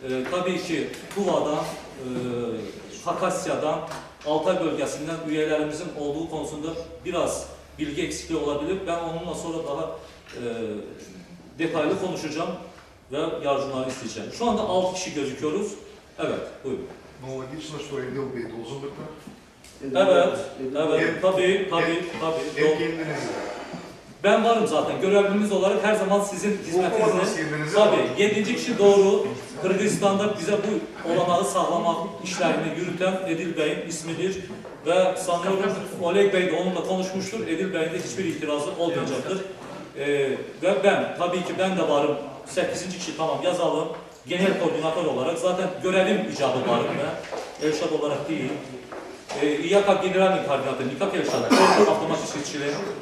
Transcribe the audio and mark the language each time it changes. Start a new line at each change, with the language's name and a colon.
Turkish: Tabii ki Tuva'dan, Hakasya'dan, Altay bölgesinden üyelerimizin olduğu konusunda biraz bilgi eksikliği olabilir. Ben onunla sonra daha detaylı konuşacağım ve yardımlarını isteyeceğim. Şu anda 6 kişi gözüküyoruz. Evet, buyurun.
Russian: Ну, логично, что Эдил Бей должен быть там.
Turkish: Evet, tabii. Hem kendiniz. Ben varım zaten. Görevlimiz olarak her zaman sizin hizmetinizde. kendinize Tabii. 7. kişi doğru. Kırgızistan'da bize bu olanağı sağlamak işlerini yürüten Edil Bey'in ismidir. Ve sanıyorum Oleg Bey de onunla konuşmuştur. Edil Bey'in de hiçbir itirazı olmayacaktır. Ve tabii ki ben de varım. 8. kişi tamam yazalım. Genel koordinatör olarak. Zaten görevim icabı varım ben. Elşad olarak değil.
Russian: Я как генеральный координатор, не как Эльшад, автоматический член.